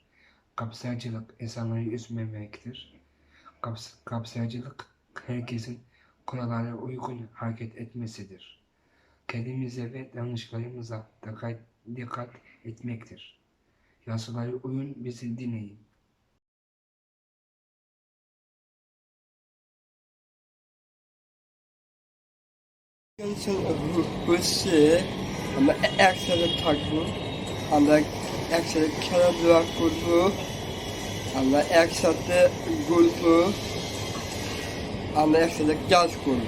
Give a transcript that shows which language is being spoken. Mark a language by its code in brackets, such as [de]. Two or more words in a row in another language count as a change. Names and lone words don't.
[tr] Kapsayıcılık insanları üzmemektir. Kapsayıcılık herkesin kurallara uygun hareket etmesidir. Kendimize ve davranışlarımıza dikkat etmektir. Yasalara uyun, bizi dinleyin. [bn] হচ্ছে আমরা একসাথে থাকবো, আমরা একসাথে খেলাধুলা করবো, আমরা একসাথে ঘুরবো, আমরা একসাথে কাজ করবো।